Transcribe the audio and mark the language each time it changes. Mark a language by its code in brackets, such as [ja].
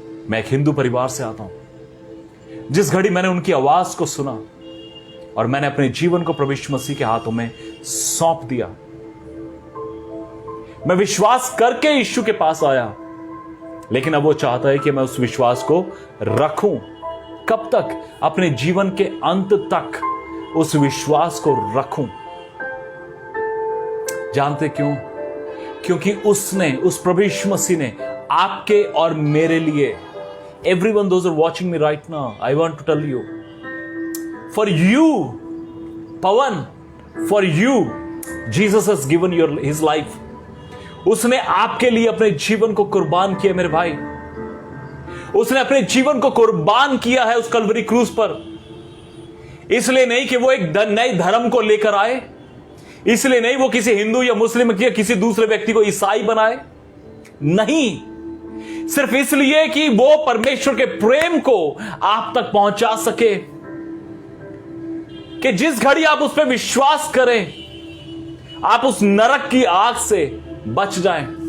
[hi] मैं एक हिंदू परिवार से आता हूं। जिस घड़ी मैंने उनकी आवाज को सुना और मैंने अपने जीवन को प्रभु यीशु मसीह के हाथों में सौंप दिया, मैं विश्वास करके यीशु के पास आया, लेकिन अब वो चाहता है कि मैं उस विश्वास को रखूं। कब तक? अपने जीवन के अंत तक उस विश्वास को रखूं। जानते क्यों? क्योंकि उस प्रभु यीशु मसीह ने आपके और मेरे लिए, [en] everyone those are watching me right now, I want to tell you, for you, Pawan, for you, Jesus has given his life. [hi] उसने आपके लिए अपने जीवन को कुर्बान किया मेरे भाई। उसने अपने जीवन को कुर्बान किया है उस कल्वरी क्रूस पर। इसलिए नहीं कि वो एक नए धर्म को लेकर आए, इसलिए नहीं वो किसी हिंदू या मुस्लिम या किसी दूसरे व्यक्ति को ईसाई बनाए, नहीं, सिर्फ इसलिए कि वो परमेश्वर के प्रेम को आप तक पहुंचा सके, कि जिस घड़ी आप उस पर विश्वास करें आप उस नरक की आग से बच जाएं।